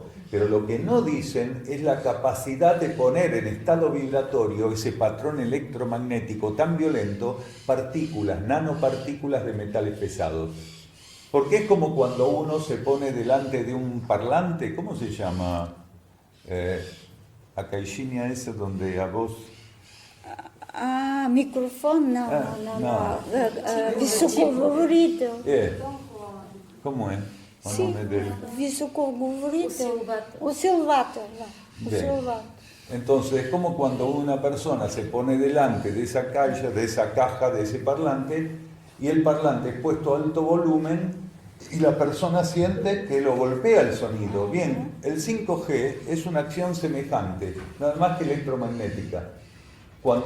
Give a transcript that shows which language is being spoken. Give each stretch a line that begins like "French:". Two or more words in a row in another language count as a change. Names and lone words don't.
Spanish: Pero lo que no dicen es la capacidad de poner en estado vibratorio ese patrón electromagnético tan violento, partículas, nanopartículas de metales pesados. Porque es como cuando uno se pone delante de un parlante, ¿cómo se llama? La caixinha esa donde a vos...
Bulgarian: Микрофон на високоговорител.
Spanish: ¿Cómo es? Sí,
Bulgarian: високоговорител. Усилвател.
Spanish: Entonces, es como cuando una persona se pone delante de esa caja, de ese parlante, y el parlante es puesto a alto volumen y la persona siente que lo golpea el sonido. Bien, el 5G es una acción semejante, nada más que electromagnética.